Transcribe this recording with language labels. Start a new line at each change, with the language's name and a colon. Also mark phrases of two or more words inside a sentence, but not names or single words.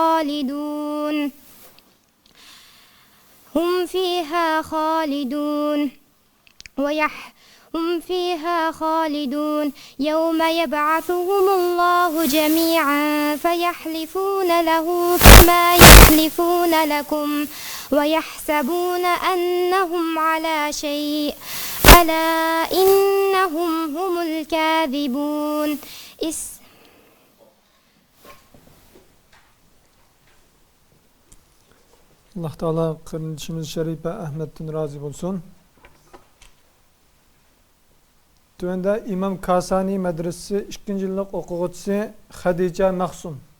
Arabic: خالدون يوم يبعثهم الله جميعا فيحلفون له كما يحلفون لكم ويحسبون أنهم على شيء ألا إنهم هم الكاذبون.
Turkish: Allah Teala kardeşimiz Şerife Ahmet'ten razı olsun. Tövende İmam Kasani Medresesi 2. yıllık okuyucusu Hadice Mahsun.